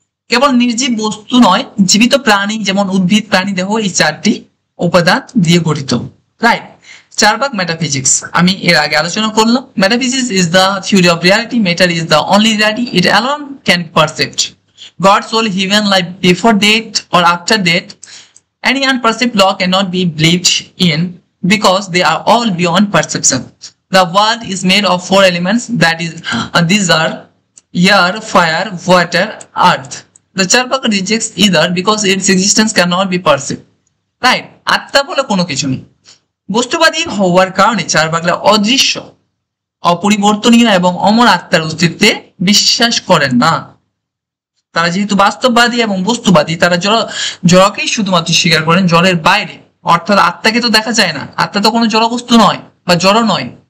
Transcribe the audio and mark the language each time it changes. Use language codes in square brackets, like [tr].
[bn] কেবল নির্জীব বস্তু নয়, জীবিত প্রাণী যেমন উদ্ভিদ, প্রাণী দেহ, এই চারটি উপাদান দিয়ে গঠিত, রাইট। [en] Charvak metaphysics [bn] আমি এর আগে আলোচনা করলাম। [en] Metaphysics is the theory of reality, matter is the only reality, it alone can percept God, soul, heaven, life before death or after death. Any unperceived law cannot be believed in because they are all beyond perception. The world is made of four elements, that is, these are air, fire, water, earth. The Charvak rejects either because its existence cannot be perceived, right? [bn] আত্মা বলে কোনো কিছু নেই। বস্তুবাদী হওয়ার কারণে চার্বাকরা অদৃশ্য, অপরিবর্তনীয় এবং অমর আত্মার অস্তিত্বে বিশ্বাস করেন না। তারা যেহেতু বাস্তববাদী এবং বস্তুবাদী, তারা জড়কেই শুধুমাত্র স্বীকার করেন, জড়ের বাইরে। অর্থাৎ আত্মাকে তো দেখা যায় না, আত্মা তো কোনো জড় বস্তু নয় বা জড় নয়।